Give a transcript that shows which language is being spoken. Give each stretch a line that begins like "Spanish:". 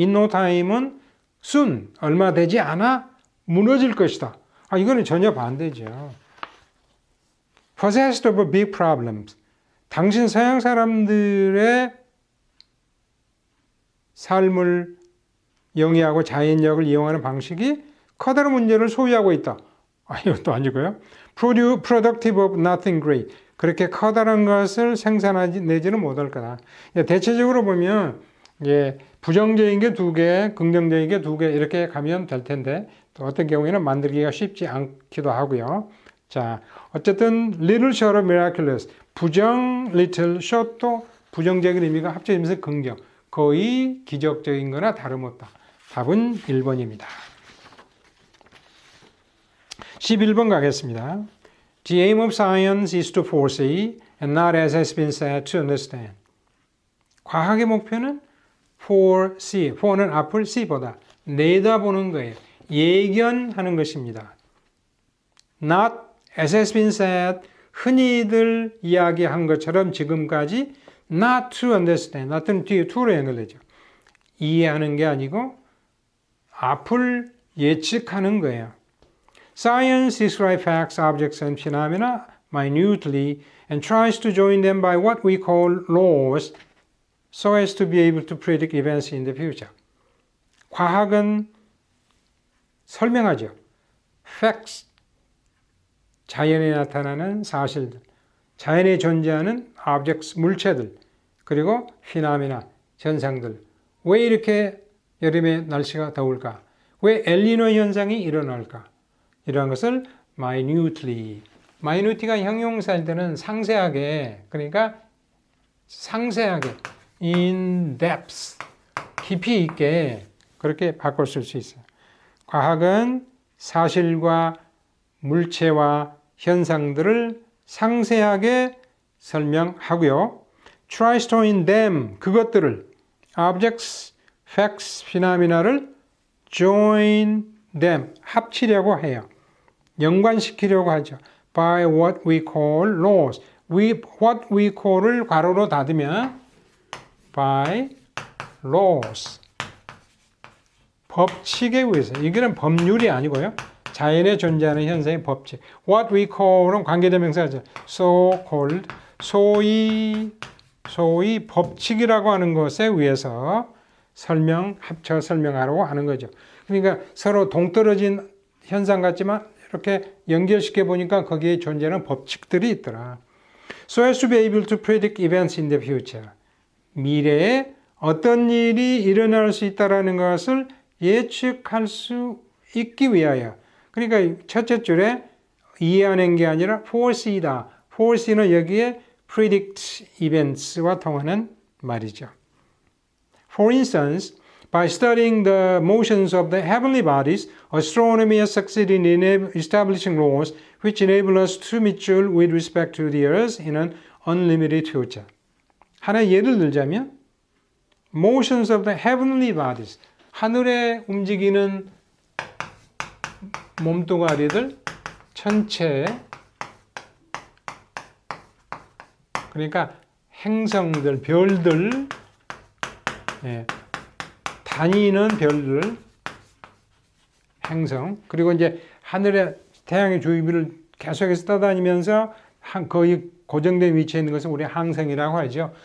English: In no time
Korean: 은
English: soon,
Korean: 얼마 되지 않아 무너질 것이다. 이거는 전혀 반대죠.
English: Possessed of big problems.
Korean: 당신 서양 사람들의 삶을 영위하고 자연력을 이용하는 방식이 커다란 문제를 소유하고 있다. 이것도 아니고요.
English: Productive of nothing great.
Korean: 그렇게 커다란 것을 생산하지 내지는 못할 거다. 대체적으로 보면 부정적인 게 2개, 긍정적인 게 2개 이렇게 가면 될 텐데 또 어떤 경우에는 만들기가 쉽지 않기도 하고요. 자, 어쨌든
English: little short of miraculous.
Korean: 부정, little, short도 부정적인 의미가 합쳐지면서 긍정. 거의 기적적인 거나 다름없다. 답은 1번입니다. 11번 가겠습니다.
English: The aim of science is to foresee and not as has been said to understand.
Korean: 과학의 목표는 foresee, fore는 앞을 see보다 내다보는 거예요. 예견하는 것입니다.
English: Not as has been said,
Korean: 흔히들 이야기한 것처럼 지금까지
English: not to understand, not은 뒤에 to로 연결되죠.
Korean: 이해하는 게 아니고 앞을 예측하는 거예요.
English: Science describes facts, objects, and phenomena minutely and tries to join them by what we call laws so as to be able to predict events in the future.
Korean: 과학은 설명하죠. Facts, 자연에 나타나는 사실들, 자연에 존재하는 objects, 물체들, 그리고 phenomena, 현상들. 왜 이렇게 여름에 날씨가 더울까? 왜 엘니노 현상이 일어날까? 이러한 것을 minutely. minute가 형용사일 때는 상세하게, 그러니까 상세하게,
English: in depth,
Korean: 깊이 있게 그렇게 바꿔 쓸 수 있어요. 과학은 사실과 물체와 현상들을 상세하게 설명하고요.
English: tries to in them,
Korean: 그것들을
English: objects, facts, phenomena를 join them,
Korean: 합치려고 해요. 연관시키려고 하죠.
English: by what we call laws. what we call을
Korean: 괄호로 닫으면
English: by laws.
Korean: 법칙에 의해서. 이거는 법률이 아니고요. 자연에 존재하는 현상의 법칙. what we call은 관계대명사죠.
English: so called,
Korean: 소위 소위 법칙이라고 하는 것에 의해서 합쳐 설명하려고 하는 거죠. 그러니까 서로 동떨어진 현상 같지만 이렇게 연결시켜 보니까 거기에 존재하는 법칙들이 있더라.
English: So as to be able to predict events in the future.
Korean: 미래에 어떤 일이 일어날 수 있다는 것을 예측할 수 있기 위하여. 그러니까 첫째 줄에 이해하는 게 아니라 foresee다. foresee는 여기에 predict events와 통하는 말이죠.
English: For instance, by studying the motions of the heavenly bodies, astronomy has succeeded in establishing laws which enable us to measure with respect to the earth in an unlimited future.
Korean: 하나 예를 들자면
English: motions of the heavenly bodies,
Korean: 하늘에 움직이는 몸뚱아리들, 천체, 그러니까 행성들, 별들, 다니는 별들, 행성, 그리고 이제 하늘에 태양의 주위를 계속해서 떠다니면서 거의 고정된 위치에 있는 것은 우리 항성이라고 하죠.